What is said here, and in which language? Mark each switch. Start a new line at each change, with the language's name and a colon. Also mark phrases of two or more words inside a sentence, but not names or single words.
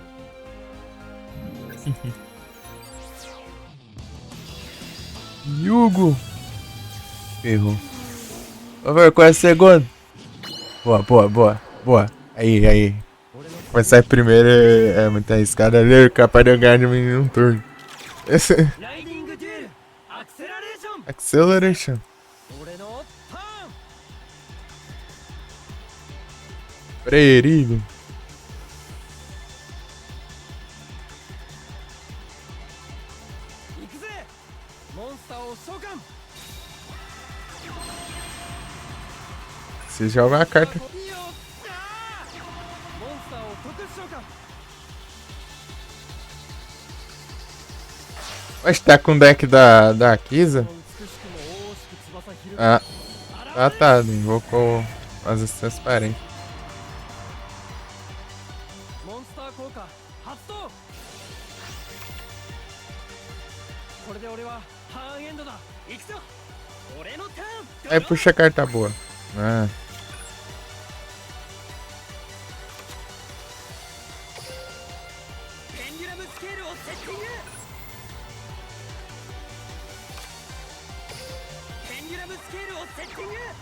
Portuguese: Yugo! Errou. Vamos ver qual é o segundo. Boa, boa, boa, boa. Aí, aí. Começar primeiro é muito arriscado. Ali é capaz de eu ganhar de mim em um turno.
Japanese: ライディングデュエルアクセラレーション
English: Acceleration.
Japanese: 俺のターン
Portuguese: Perigo.
Japanese: 行くぜモンスターを召喚
Portuguese: Você joga uma carta.
Japanese: よっしゃーモンスターを特殊召喚
Portuguese: Mas tá com o deck da Kisa?
Japanese: 美しくも大しく翼広げ
Portuguese: Ah, tá. Invocou as transparentes.
Japanese: モンスター効果発動これで俺はターンエンドだ行くぞ俺のターン
Portuguese: Aí puxa a carta boa. Ah.
Japanese: ペンデュラムスケールをセッティングペンデュラムスケールをセッティング